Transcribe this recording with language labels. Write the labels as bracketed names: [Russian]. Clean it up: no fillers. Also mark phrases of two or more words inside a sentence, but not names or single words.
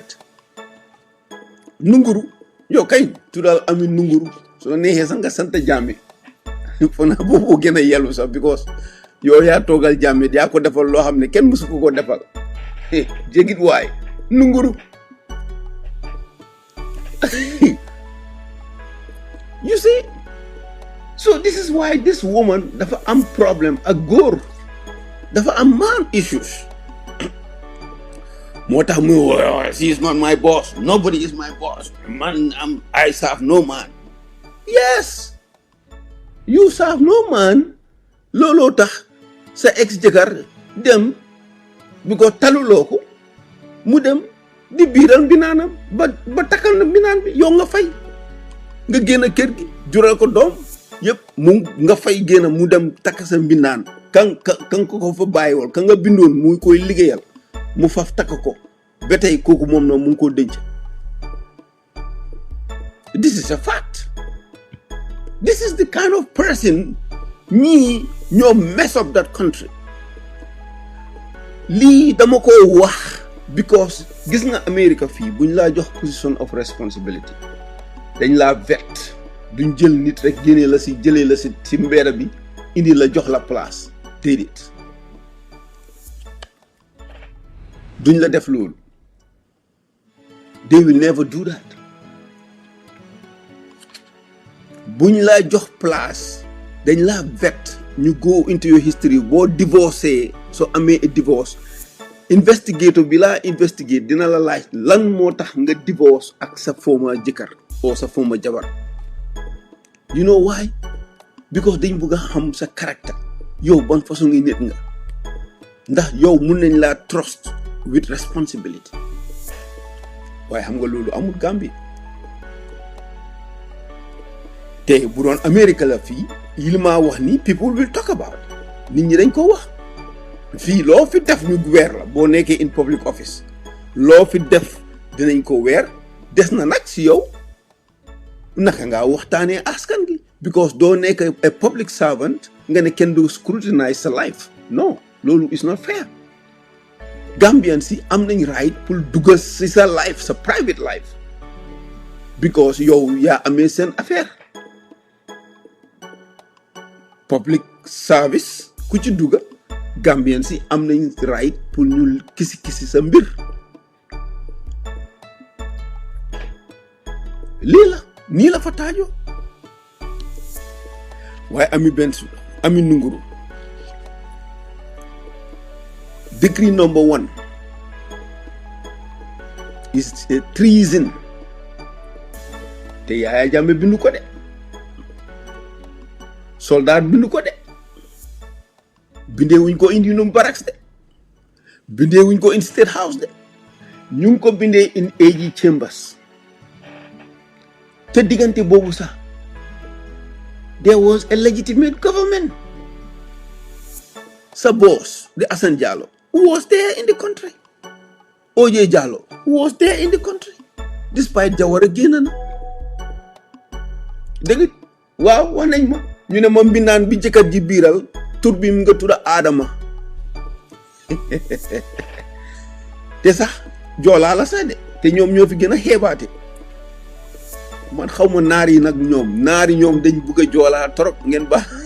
[Wolof] Ndunguru yow kay tuddal Ami Ndunguru su la neexee sax nga sant Jammeh fo naa boobu gën a yellu sax because yow yaa toogal Jammeh yaa ko defal loo xam ne kenn mësu ko defal jégit waay Ndunguru [English] you see. So this is why this woman [Wolof] dafa am [English] problem [Wolof] ak góor dafa am [English] man issues [Wolof] moo tax muy [English] she is not my boss, nobody is my boss, man I serve no man. Yes, you serve no man. [Wolof] looloo tax sa ex jëkkër dem bi ko taluloo ko mu dem di biiral mbinaanam ba takkal na mbinaan bi yow nga fay nga génn kër gi jural ko doom yëpp mu nga fay génn mu dem takk sa mbindaan kan ko fa bàyyiwal ka nga bindoon muy koy liggéeyal mu faf takk ko ba tey kooku moom na mu ngi koo denc. [English] This is a fact. This is the kind of person ñoo mess up that country. [Wolof] lii dama ko wax because gis nga America fii buñ laa jox [English] position of responsibility [Wolof] dañ laa vet duñ jël nit rek génnee la si jëlee la si mbedd bi indi la jox la place déedéet duñ la def loolu. [English] They will never do that. [Wolof] buñ laa jox place dañ laa vet ñu [English] go into your history [Wolof] boo divorcé soo amee divorce investigator bi laa investigate dina la laaj lan moo tax nga divorce ak sa former jëkkër oo sa former jabar. [English] You know why? [Wolof] Because dañ bëgg a xam sa caractère yow ban façon ngi nit nga ndax yow mun nañ laa trust [English] with responsibility [Wolof] waaye xam nga loolu amul Gambie te bu doon Amérique la fii yi li maa wax ni [English] people will talk about [Wolof] nit ñi dañ ko wax fii loo fi def ñu weer la boo nekkee [English] in public office [Wolof] loo fi def dinañ ko weer des na nag si yow naka ngaa waxtaanee askan gi because doo nekk [English] a public servant [Wolof] nga ne kenn du scrutinize sa life non loolu [English] is not fair. [Wolof] Gambian si am nañ right pour duggal si sa life sa private life because yow yaa amee seen affaire [English] public service [Wolof] ku ci dugga Gambian si am nañ right pour ñu kisi sa mbir lii la nii la fa taajoo waaye Ami Ndunguru [English] decree number 1 is treason [Wolof] te Yaya Jammeh bindu ko de soldat bindu ko de bindee wuñ ko indi Union Barracks de bindee wuñ ko [English] in State House [Wolof] de ñu ngi ko bindee in AG Chambers te diggante boobu sax [English] there was a legitimate government sa boss the Assane Diallo was there in the country. [Wolof] OJ Diallo [English] was there in the country despite [Wolof] Jawara génn na dégg waaw wax nañ ma ñu ne ma mbindaan bi jëkkat ji biiral tur bi mu nga tudda Adama te sax joolaa la sax de te ñoom ñoo fi gën a xeebaate man xaw ma naar yi nag ñoom dañ bëgg a joolaa trop ngeen baax